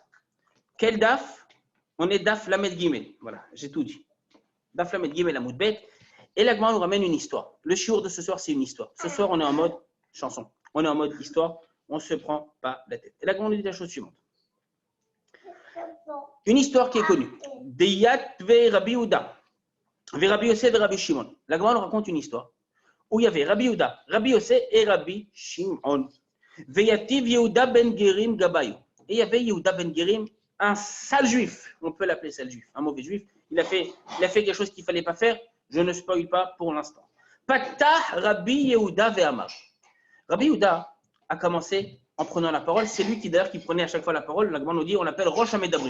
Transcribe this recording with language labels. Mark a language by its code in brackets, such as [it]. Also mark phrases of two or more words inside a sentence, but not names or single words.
[fr] Quel daf? On est daf Lamed Gimel. Voilà, j'ai tout dit. Daf Lamed Gimel, la Moudbet. Et la Gemara nous ramène une histoire. Le shiur de ce soir, c'est une histoire. Ce soir, on est en mode chanson. On est en mode histoire. On ne se prend pas la tête. Et la Gemara nous dit la chose suivante. Une histoire qui est connue. [arc] דיתבי ורבי יהודה. ורבי יוסף ורבי שמעון. [fr] La Gemara nous raconte une histoire où il y avait Rabbi Yehuda, Rabbi Yosef et Rabbi Shimon. [arc] ויתיב יהודה בן גרים גבייהו. [fr] Et il y avait Yehuda ben Gerim, un sale juif. On peut l'appeler sale juif, un mauvais juif. Il a fait quelque chose qu'il ne fallait pas faire. Je ne spoil pas pour l'instant. [arc] פתח רבי יהודה ואמר. [fr] Rabbi Yehuda a commencé en prenant la parole. C'est lui qui d'ailleurs qui prenait à chaque fois la parole. La Gemara nous dit, on l'appelle [he] ראש המדברים.